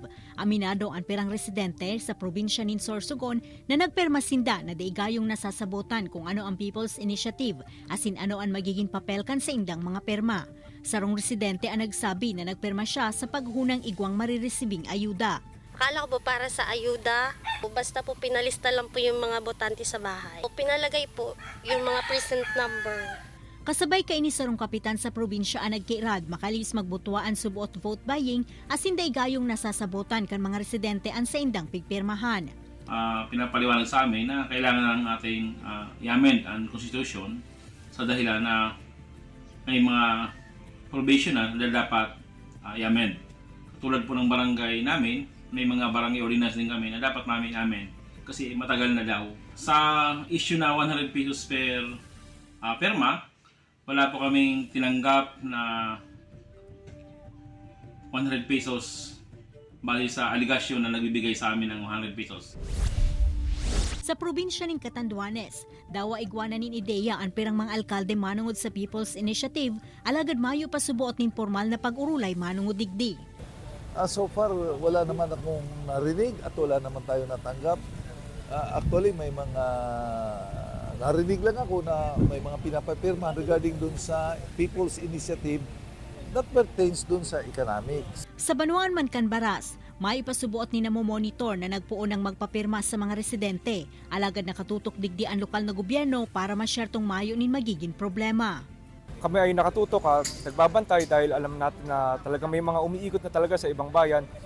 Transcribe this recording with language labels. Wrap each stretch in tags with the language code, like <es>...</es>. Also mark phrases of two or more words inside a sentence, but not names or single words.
<bik>Aminado ang pirang residente sa probinsya nin Sorsogon na nagpirma sinda na daigayong nasasabotan kung ano ang People's Initiative asin ano ang magiging papel kan sa indang mga pirma. Sarong residente ang nagsabi na nagpirma siya sa paghunang igwang mariresibing ayuda.</bik> <tl>Akala ko po para sa ayuda, basta po pinalista lang po yung mga botante sa bahay. Pinalagay po yung mga present number.</tl> <bik>Kasabay kay ni sarong kapitan sa probinsya ang nagkiirad makalis magbutuaan subuot</bik> <en>vote buying</en> <bik>asin daigayong nasasabotan kan mga residente an sa indang pigpirmahan.</bik> <tl>Pinapaliwanag sa amin na kailangan ng ating i-amend ang Constitution sa dahilan na may mga probation na dapat i-amend. Katulad po ng barangay namin, may mga barangay ordinance din kami na dapat namin i-amend kasi matagal na daw. Sa issue na 100 pesos per perma, wala po kaming tinanggap na 100 pesos bali sa aligasyon na nagbibigay sa amin ng 100 pesos.</tl> <bik>Sa probinsya ng Catanduanes, dawa igwana nin ideya ang pirang mga alkalde manungod sa People's Initiative, alagad mayo pa subuot nin formal na pag-urulay manungod digdi.</bik> <en>So far,</en> <tl>wala naman akong narinig at wala naman tayo natanggap. Actually, may mga narinig lang ako na may mga pinapapirma regarding dun sa People's Initiative</tl> <en>that pertains</en> <tl>dun sa economics.</tl> <bik>Sa Banuan man Canbaras, may ipasubuot ni namomonitor na nagpuon ng magpapirma sa mga residente. Alagad nakatutok digdi ang lokal na gobyerno para masyertong mayo nin magiging problema.</bik> <tl>Kami ay nakatutok at nagbabantay dahil alam natin na talagang may mga umiikot na talaga sa ibang bayan.</tl>